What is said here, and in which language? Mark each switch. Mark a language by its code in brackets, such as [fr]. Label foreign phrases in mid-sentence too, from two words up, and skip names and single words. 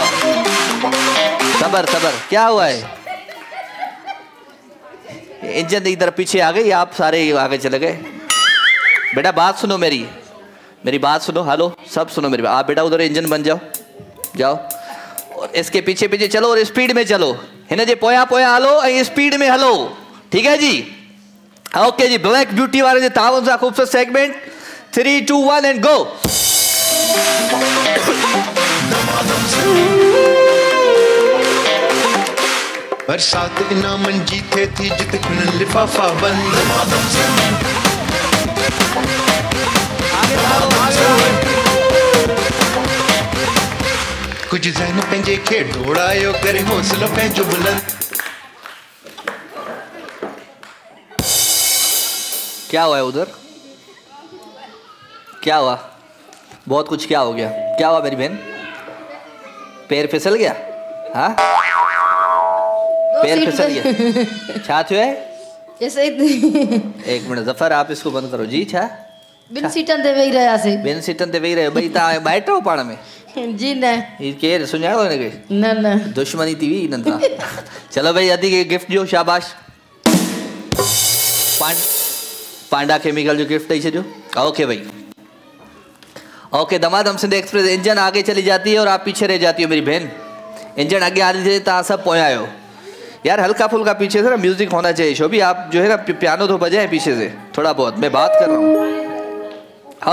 [ur] صبر صبر، کیا ہوا ہے? انجن ادھر پیچھے آ گئی، آپ سارے آگے چلے گئے. بیٹا بات سنو، میری بات سنو. ہیلو سب سنو میری بات. آپ بیٹا ادھر انجن بن جاؤ، جاؤ اور اس کے پیچھے پیچھے چلو اور اسپیڈ میں چلو. [sd] हिन जे पोया पोया हलो ऐं स्पीड में हलो, [ur] ٹھیک ہے جی? [sd] ओके जी, ब्लैक ब्यूटी वाले जे ताउन सां खूबसूरत सेगमेंट 3, 2, 1 [en] and go. [sd] बरसात इनामन जी थे थी जित खुनन लिफाफा बंद। कुछ ज़हन पंहिंजे खे ढोड़ायो करे हौसलो पंहिंजो बुलंद। [ur] کیا ہوا ہے ادھر? کیا ہوا؟ بہت کچھ کیا ہو گیا؟ کیا ہوا میری بہن? پیر پھسل گیا؟ ہاں پیر پھسل گیا? [sd] छा थयो है? [ur] جیسے ایک منٹ ظفر آپ اس کو بند کرو جی. [sd] छा बिन सीटन ते वेही रहियासीं। बिन सीटन ते वेही रहियो भई, तव्हां ॿाइट हो पाण में? जी न। ही केरु सुञाणो हिनखे? न न दुश्मनी थी हुई हिननि सां। चलो भाई अदी खे गिफ्ट ॾियो। शाबाश। पांडा केमिकल जो गिफ्ट ॾेई छॾियो। [ur] اوکے بھائی اوکے. دمادم سندھ ایکسپریس انجن آگے چلی جاتی ہے اور آپ پیچھے رہ جاتی ہو میری بہن. [sd] इंजन आगे आ रही है, तव्हां सब पोया आयो यार। [ur] ہلکا پھلکا پیچھے سے نا میوزک ہونا چاہیے۔ شوبی آپ جو ہے نا پیانو تو بجائے پیچھے سے تھوڑا بہت، میں بات کر رہا ہوں.